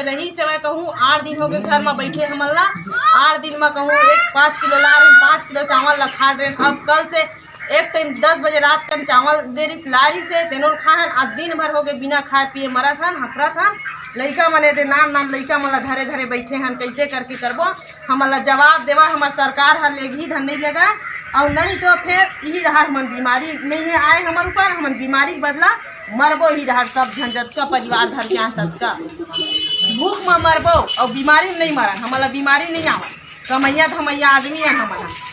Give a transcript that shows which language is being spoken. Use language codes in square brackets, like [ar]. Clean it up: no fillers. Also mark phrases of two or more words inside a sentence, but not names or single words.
[hne] रही सेवा कहूँ 8 दिन हो गए घर में बैठे हमन ला। 8 दिन में कहूँ 5 किलो ला रहे, 5 किलो चावल ला खा रहे। अब कल से एक टाइम 10 बजे रात का चावल दे रही लारी से तेनों खाहन। आज दिन भर हो गए बिना खाए पिए मरत हन, हफरत हन। लइका मने दे नान लइका मन ला धरे बैठे हन। कैसे करके करबो हमन ला जवाब देवा। हमार सरकार हर लेगी धन नहीं लगा और नहीं तो फिर यही रहा। हमन बीमारी नहीं है आए हमार ऊपर, हमन बीमारी बदला मरबो ही रहा। सब झंझट का परिवार धर के तक का भूख में मरबो और बीमारी में नहीं मरन। हमन ला बीमारी नहीं आवा। कमैया धमैया आदमी है हमन।